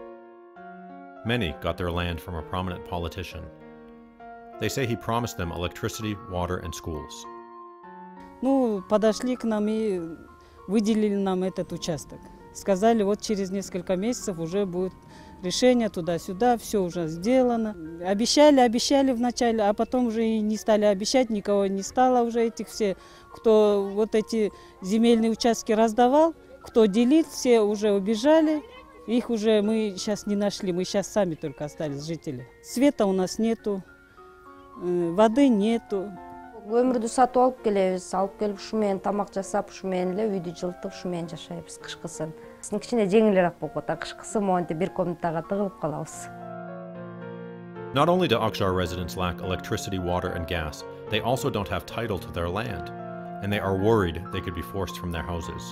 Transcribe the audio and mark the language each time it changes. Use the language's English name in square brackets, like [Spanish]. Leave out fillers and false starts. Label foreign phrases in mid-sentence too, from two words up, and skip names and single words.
[English] Many got their land from a prominent politician. They say he promised them electricity, water, and schools. [Russian] Ну, подошли к нам и выделили нам этот участок. Сказали, вот через несколько месяцев уже будет решение туда-сюда, все уже сделано. Обещали вначале, а потом уже и не стали обещать, никого не стало уже этих все, кто вот эти земельные участки раздавал, кто делит, все уже убежали. Их уже мы сейчас не нашли, мы сейчас сами только остались жители. Света у нас нету, воды нету. [Kyrgyz] Өмірді сатып алып келіп шумен тамақ жасап, шумен эле үйдү жылытып, шумен жашайбыз кышкысын. Биздин кичине жеңилирээк болуп атат, кышкысы монтип бир комнатага тыгылып калабыз. [English] Not only do Akshar residents lack electricity, water, and gas, they also don't have title to their land, and they are worried they could be forced from their houses.